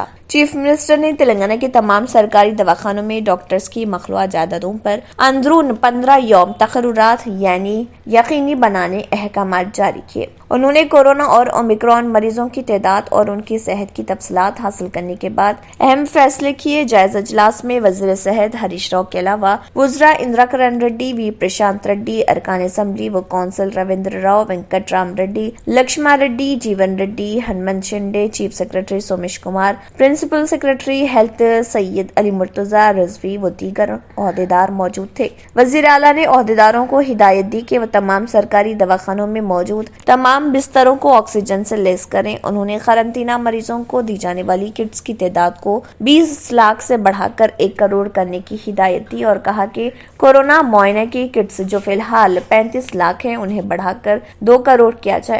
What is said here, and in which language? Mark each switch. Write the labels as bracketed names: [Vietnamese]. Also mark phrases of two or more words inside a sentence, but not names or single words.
[Urdu] چیف منسٹر نے تلنگانہ کے تمام سرکاری دواخانوں میں ڈاکٹرز کی مخلوعہ جائیدادوں پر اندرون 15 یوم تقررات یعنی یقینی بنانے احکامات جاری کیے۔ انہوں نے کورونا اور اومیکرون مریضوں کی تعداد اور ان کی صحت کی تفصیلات حاصل کرنے کے بعد اہم فیصلے کیے۔ جائزہ اجلاس میں وزیر صحت ہریش راؤ کے علاوہ وزراء اندرا کرن ریڈی، وی پرشانت ریڈی، ارکان اسمبلی و کونسل رویندر راؤ، وینکٹ رام ریڈی، لکشما ریڈی، جیون ریڈی، ہنمنت شنڈے، چیف سیکرٹری سومیش کمار، پرنسپل سیکرٹری ہیلتھ سید علی مرتضی رضوی و دیگر عہدیدار موجود تھے۔ وزیر اعلیٰ نے عہدیداروں کو ہدایت دی کہ وہ تمام سرکاری دواخانوں میں موجود تمام بستروں کو آکسیجن سے لیس کریں۔ انہوں نے قرنطینہ مریضوں کو دی جانے والی کٹس کی تعداد کو 20 لاکھ سے بڑھا کر 1 کروڑ کرنے کی ہدایت دی اور کہا کہ کورونا معائنہ کی کٹس جو فی الحال 35 لاکھ ہیں انہیں بڑھا کر 2 کروڑ کیا جائے۔